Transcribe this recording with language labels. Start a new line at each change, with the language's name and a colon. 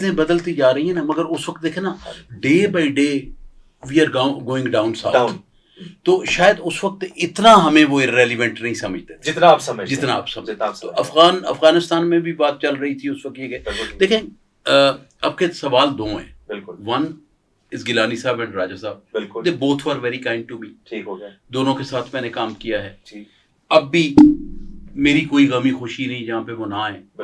Urdu: چیزیں بدلتی جا رہی ہیں نا, مگر اس وقت دیکھیں نا,
English: Day by day we are going down south.
Urdu: تو شاید اس وقت اتنا ہمیں وہ ریلیونٹ نہیں سمجھتے جتنا آپ سمجھتے. تو افغانستان میں بھی بات چل رہی تھی اس وقت. یہ کہ دیکھیں اب کے سوال دو ہیں.
English: One is Gilani صاحب and Raja صاحب, they both were very kind to me.
Urdu: ٹھیک ہو گیا, دونوں کے ساتھ میں نے کام کیا ہے. اب بھی میری کوئی غمی خوشی نہیں جہاں پہ وہ نہ آئیں.